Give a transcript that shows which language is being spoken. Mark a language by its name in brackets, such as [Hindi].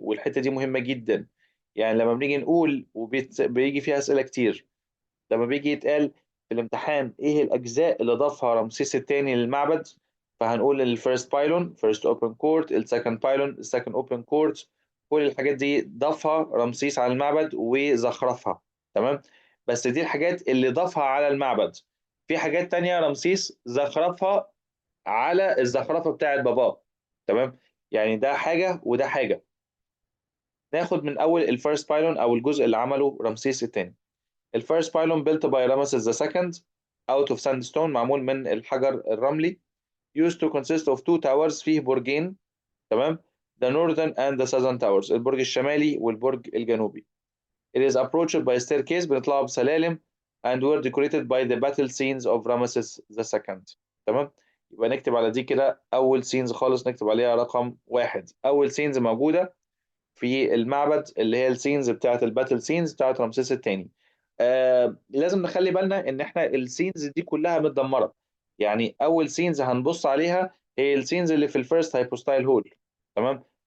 [Arabic] والحته دي مهمه جدا، يعني لما بنيجي نقول وبيجي فيها اسئله كتير، لما بيجي يتقال في الامتحان ايه الاجزاء اللي ضافها رمسيس الثاني للمعبد، فهنقول الفيرست بايلون فيرست اوبن كورت، السكند بايلون السكند اوبن كورت، كل الحاجات دي ضافها رمسيس على المعبد وزخرفها، تمام. بس دي الحاجات اللي ضافها على المعبد، في حاجات تانية رمسيس زخرفها على الزخرفة بتاعت باباه، تمام. يعني ده حاجة وده حاجة. ناخد من أول الفيرست بايلون أو الجزء اللي عمله رمسيس الثاني. [English] الفيرست pylon built by Ramesses II out of sandstone [Arabic] معمول من الحجر الرملي [English] used to consist of two towers [Arabic] فيه برجين، تمام. [English] the northern and the southern towers [Arabic] البرج الشمالي والبرج الجنوبي. [English] It is approached by staircase [Arabic] بنطلعه بسلالم [English] and were decorated by the battle scenes of Ramesses II. [Arabic] تمام. يبقى نكتب على دي كده أول سينز خالص نكتب عليها رقم 1. أول سينز موجودة في المعبد اللي هي السينز بتاعت الباتل سينز بتاعت رمسيس الثاني. لازم نخلي بالنا ان احنا السينز دي كلها متدمره. يعني اول سينز هنبص عليها هي السينز اللي في الفيرست هايبوستايل هول، تمام.